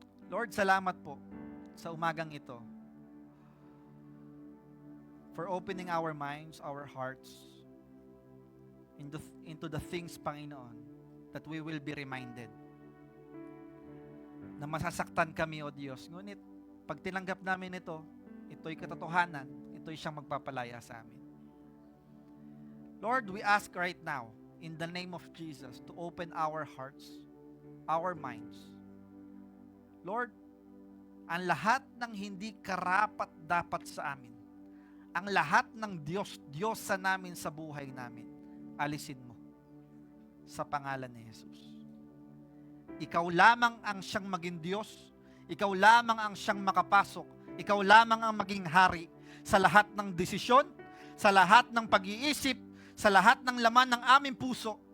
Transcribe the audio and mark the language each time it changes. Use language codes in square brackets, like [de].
[en] Lord, [tl] salamat po sa umagang ito [en] for opening our minds, our hearts into the things, Panginoon, that we will be reminded [tl] na masasaktan kami, O Diyos. Ngunit, pag tinanggap namin ito'y katotohanan, ito'y siyang magpapalaya sa amin. [en] Lord, we ask right now, in the name of Jesus, to open our hearts, our minds. [tl] Lord, ang lahat ng hindi karapat dapat sa amin, ang lahat ng Diyos sa namin sa buhay namin, alisin mo sa pangalan ni Jesus. Ikaw lamang ang siyang maging Diyos, ikaw lamang ang siyang makapasok, ikaw lamang ang maging hari sa lahat ng desisyon, sa lahat ng pag-iisip, sa lahat ng laman ng aming puso.